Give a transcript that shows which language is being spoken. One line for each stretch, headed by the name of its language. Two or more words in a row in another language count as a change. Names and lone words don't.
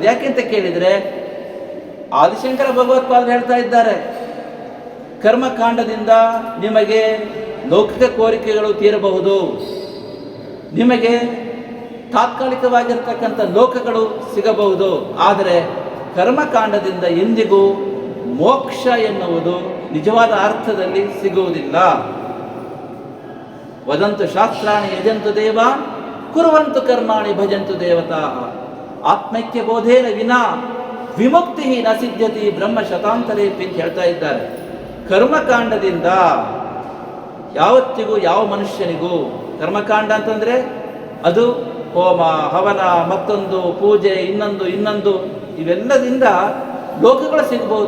Kannada: ಯಾಕೆ ಅಂತ ಕೇಳಿದರೆ, ಆದಿಶಂಕರ ಭಗವತ್ಪಾದರು ಹೇಳ್ತಾ ಇದ್ದಾರೆ, ಕರ್ಮಕಾಂಡದಿಂದ ನಿಮಗೆ ಲೌಕಿಕ ಕೋರಿಕೆಗಳು ತೀರಬಹುದು, ನಿಮಗೆ ತಾತ್ಕಾಲಿಕವಾಗಿರ್ತಕ್ಕಂಥ ಲೋಕಗಳು ಸಿಗಬಹುದು. ಆದರೆ ಕರ್ಮಕಾಂಡದಿಂದ ಎಂದಿಗೂ ಮೋಕ್ಷ ಎನ್ನುವುದು ನಿಜವಾದ ಅರ್ಥದಲ್ಲಿ ಸಿಗುವುದಿಲ್ಲ.
Sanskrit: ವದಂತು ಶಾಸ್ತ್ರಾಣಿ ಯಜಂತು ದೇವ ಕುರುವಂತು ಕರ್ಮಾಣಿ ಭಜಂತು ದೇವತಾ ಆತ್ಮೈಕ್ಯ ಬೋಧೇನ ವಿನಾ ವಿಮುಕ್ತಿ ನ ಸಿದ್ಧತಿ ಬ್ರಹ್ಮ ಶತಾಂತರೇಪಿ
Kannada: ಅಂತ ಹೇಳ್ತಾ ಇದ್ದಾರೆ. ಕರ್ಮಕಾಂಡದಿಂದ ಯಾವತ್ತಿಗೂ ಯಾವ ಮನುಷ್ಯನಿಗೂ, ಕರ್ಮಕಾಂಡ ಅಂತಂದರೆ ಅದು ಹೋಮ, ಹವನ, ಮತ್ತೊಂದು ಪೂಜೆ, ಇನ್ನೊಂದು ಇವೆಲ್ಲದಿಂದ ಲೋಕಗಳು ಸಿಗ್ಬೋದು.